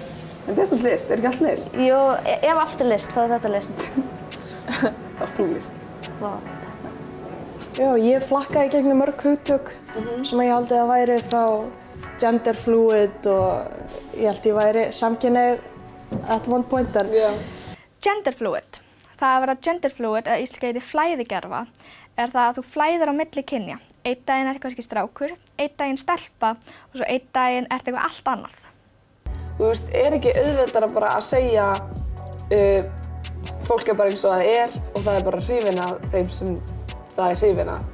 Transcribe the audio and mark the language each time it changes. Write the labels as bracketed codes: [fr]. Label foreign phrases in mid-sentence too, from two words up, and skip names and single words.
[is] En þetta er svona list, er ekki allt list? Jú, ef allt er list, þá er þetta list. Það er þú list. Vá. Já, ég flakkaði gegnum mörg hugtök sem ég haldi að væri frá [en] gender fluid [is] og ég held ég væri samkynhneigð [en] at one point [is] en... [en] Gender fluid. [is] Það að vera [en] gender fluid, [is] eða íslenska heiti flæðigerfa, er það að þú flæðir á milli kynja. Einn daginn ert kannski strákur, einn daginn stelpa og svo einn daginn ert eitthvað allt annað. Þú veist, er ekki auðveldara bara að segja fólk er bara eins og það er og það er bara hrifin af þeim sem það er hrifin af?